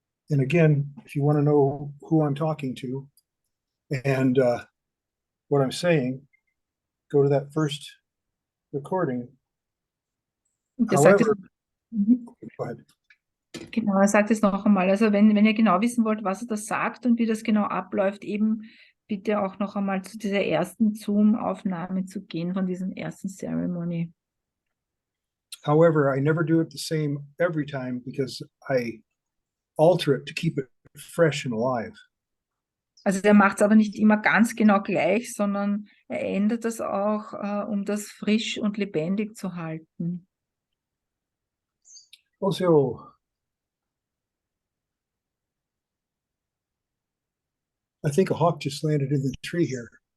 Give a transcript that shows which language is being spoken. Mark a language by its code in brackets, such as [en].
[en] And again, if you want to know who I'm talking to and what I'm saying, go to that first recording. [de] Und er sagt es, [en] However, go ahead. [de] genau, er sagt es noch einmal. Also wenn ihr genau wissen wollt, was er da sagt und wie das genau abläuft, eben bitte auch noch einmal zu dieser ersten Zoom-Aufnahme zu gehen, von diesem ersten Ceremony. [en] However, I never do it the same every time because I alter it to keep it fresh and alive. [de] Also er macht es aber nicht immer ganz genau gleich, sondern er ändert das auch, um das frisch und lebendig zu halten. [en] Also, I think a hawk just landed in the tree here.